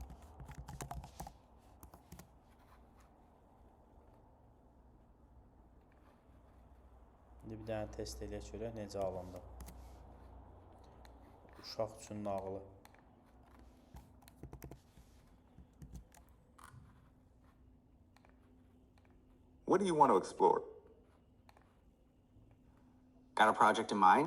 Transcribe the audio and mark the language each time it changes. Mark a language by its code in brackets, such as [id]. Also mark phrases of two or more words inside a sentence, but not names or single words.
[az] İndi bir dənə test eləyək görək necə alındı. Uşaq üçün nağılı. [en] What do you want to explore? Got a project in mind?